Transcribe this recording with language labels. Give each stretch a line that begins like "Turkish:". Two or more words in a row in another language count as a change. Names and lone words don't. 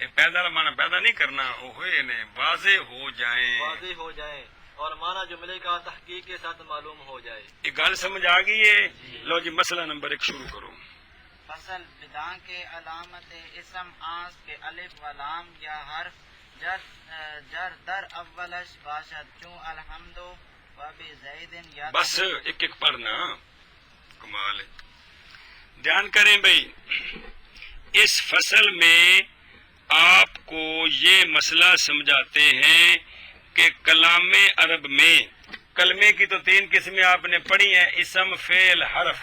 Urdu: پیدا معنی پیدا نہیں کرنا، ہوئے نے واضح ہو جائیں اور معنی جملے کا تحقیق کے ساتھ معلوم ہو جائے. یہ گل سمجھ آ گئی ہے. لو جی مسئلہ نمبر 1 شروع کرو.
Persian: فصل بداں کے علامت اسم آنس کے الف و لام یا حرف جر در اولش باشد چون الحمد و بزید یا.
Urdu: بس ایک پڑھنا، کمال ہے. دھیان کریں بھائی، اس فصل میں آپ کو یہ مسئلہ سمجھاتے ہیں کہ کلام عرب میں کلمے کی تو 3 قسمیں آپ نے پڑھی ہیں، اسم، فعل، حرف.